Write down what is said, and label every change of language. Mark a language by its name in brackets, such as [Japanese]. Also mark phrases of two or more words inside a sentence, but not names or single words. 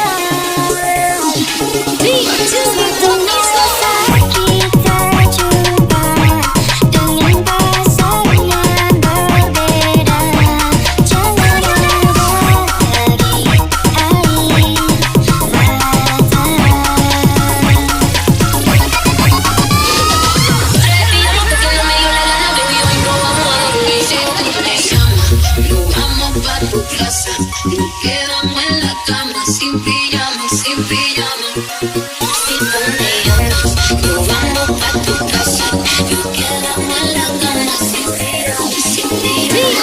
[Indonesian] Suatu saat kita jumpa dengan pasangan berbeda, jangan ada lagi air mata. [Spanish] Respiramos porque no me dio la gana, baby, hoy no vamos a dormir. Si tú te llamas, nos vamos pa' tu casa, nos quedamos en la cama sin pijama, sin pijama. Si tú me llamas, nos vamos pa' tu casa, nos quedamos en la cama sin pijama, sin pijama.